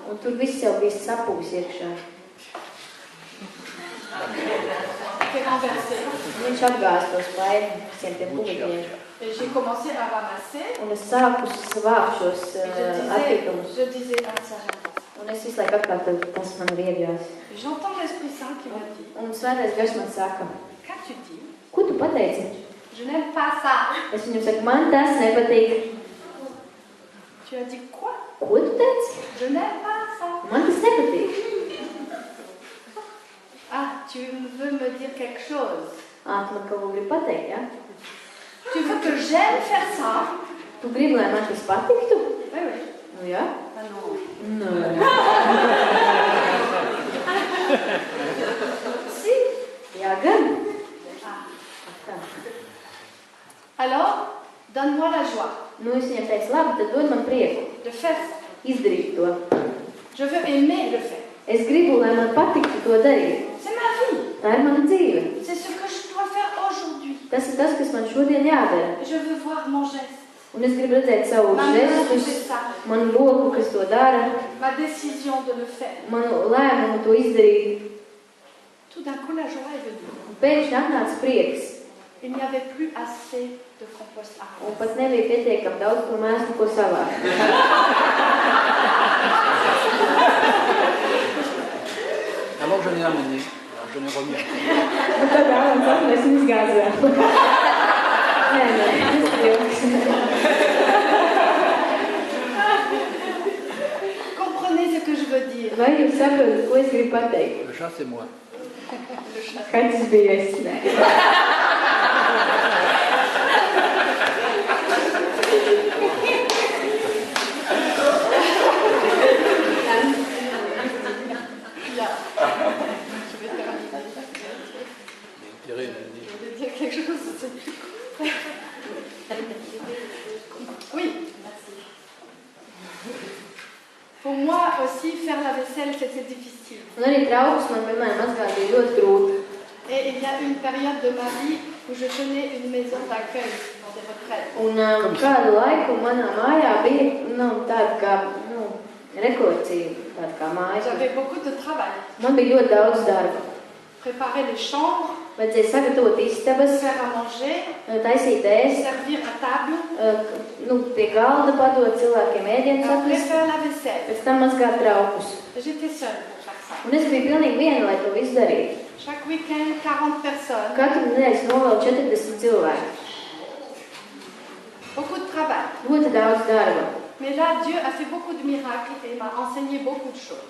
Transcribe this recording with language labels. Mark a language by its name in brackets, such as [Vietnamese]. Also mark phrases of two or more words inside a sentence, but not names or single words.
[Latvian] Un tur viss jau bija sapūs iekšā. [French] C'était renversé. [Latvian] Viņš apgāza to spaini visiem tiem puviņiem. [French] Et j'ai commencé à ramasser. [Latvian] Un es sāku savākt šos atkritumus. [French] Je disais, ah ça j'aime pas. [Latvian] Un es visu laiku atkārtoju, tas man ir iebjās. [French] J'entends l'Esprit Saint qui me dit, [Latvian] Un Svētais Gars man saka, [French] qu'as-tu dit? [Latvian] ko tu pateici? [French] Je n'aime pas ça. [Latvian] Es viņam saku, man tas nepatīk. [French] Tu as dit quoi? [Latvian] Ko tu teici? [French] Je n'aime pas ça. [Latvian] Man tas nepatīk. [French] Ah, tu veux me dire quelque chose. [Latvian] Ā, tu man kaut ko gribi pateikt, ja? [French] Tu veux que j'aime faire ça? [Latvian] Tu gribi, lai man tas patiktu? [French] Oui, oui. [Latvian] Nu, jā? [French] Ah non. [Latvian] Nē. [French] Si. [Latvian] Jā, gan. Ah. Tā. [French] Alors, donne-moi la joie [Latvian] Nu, es viņam teicu, labi, tad dod man prieku. [French] de faire ça. [Latvian] Izdarīt to. [French] Je veux aimer le faire. [Latvian] Es gribu, lai man patiktu to darīt. [French] C'est ma vie. [Latvian] Tā ir mana dzīve. [French] C'est ce que je dois faire aujourd'hui. [Latvian] Tas ir tas, kas man šodien jādara. [French] Je veux voir mon geste. [Latvian] Un es gribu redzēt savu [French] Ma main qui [Latvian] žestus, [French] fait ça. [Latvian] manu roku, kas to dara, [French] Ma décision de le faire. [Latvian] manu lēmumu to izdarīt. [French] Tout d'un coup, la joie est venue. [Latvian] Un pēkšņi atnāca prieks. [French] Il n'y avait plus assez de compost à [Latvian] Un [French] ramasser. [Latvian] pat nebija pietiekami daudz to mēslu, ko savākt. [French] Alors je l'ai amené, alors je l'ai remis. [Latvian] Bet tad Ārons atnesa un izgāzās. Nē, tas ir joks. [French] Comprenez ce que je veux dire. [Latvian] Vai jūs saprotat, ko es gribu pateikt? [French] Le chat c'est moi. [Latvian] Kaķis bija es. Nē. [French] Je vais terminer. Thierry, Je voulais dire quelque chose. Oui, merci. Pour moi aussi, faire la vaisselle, c'était difficile. [Latvian] Un arī trauks man vienmēr mazgāt bija ļoti grūti. [French] Et il y a une période de ma vie où je tenais une maison d'accueil pour des retraites. [Latvian] Un kādu laiku manā mājā bija tāda kā rekolekcija, tāda kā mājas. [French] J'avais beaucoup de travail. [Latvian] Man bija ļoti daudz darba. [French] Préparer les chambres, [Latvian] Vajadzēja sagatavot istabas, [French] faire à manger, [Latvian] taisīt ēst, [French] servir à table, [Latvian] pie galda padot cilvēkiem ēdienus [French] après [Latvian] atnest, [French] faire la vaisselle. [Latvian] pēc tam mazgāt traukus. [French] J'étais seule pour faire ça. [Latvian] Un es biju pilnīgi viena, lai to visu darītu. [French] Chaque week-end, 40 personnes, [Latvian] Katru nedēļu novēlu 40 cilvēku. [French] beaucoup de travail. [Latvian] Ļoti daudz darba. [French] Mais là, Dieu a fait beaucoup de miracles et m'a enseigné beaucoup de choses.